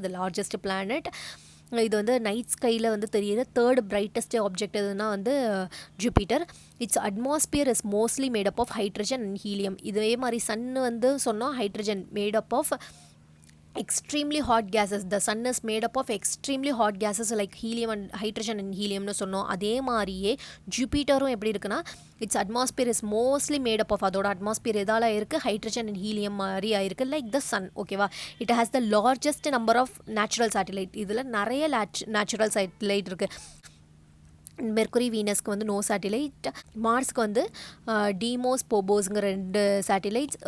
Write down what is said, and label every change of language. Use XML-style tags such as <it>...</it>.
<ta>இது largest planet. இது வந்து நைட் ஸ்கையில் வந்து தெரியுது 3rd brightest ஆப்ஜெக்ட் எதுனா வந்து Jupiter.</ta> <en>Its atmosphere is mostly made up of hydrogen and helium.</en> <ta>இதே மாதிரி சன்னு வந்து சொன்னோம்</ta> <en>Hydrogen made up of extremely hot gases. The sun is made up of extremely hot gases like helium and hydrogen and helium னு சொன்னோம்.</en> <ta>அதே மாதிரியே ஜூபிட்டரும் எப்படி இருக்குன்னா</ta> <en>its atmosphere is mostly made up of,</en> <ta>அதோட அட்மாஸ்பியர் எதால் இருக்குது, ஹைட்ரஜன் அண்ட் ஹீலியம் மாதிரி ஆயிருக்கு லைக் த சன். ஓகேவா.</ta> <en>It has the largest number of natural satellite.</en> <ta>இதில் நிறைய நேச்சுரல் சேட்டிலைட் இருக்குது. மெர்க்குரி, வீனஸ்க்கு வந்து நோ சேட்டிலைட். மார்ஸ்க்கு வந்து டீமோஸ், போபோஸ்ங்கிற 2 சேட்டிலைட்ஸ்.</ta>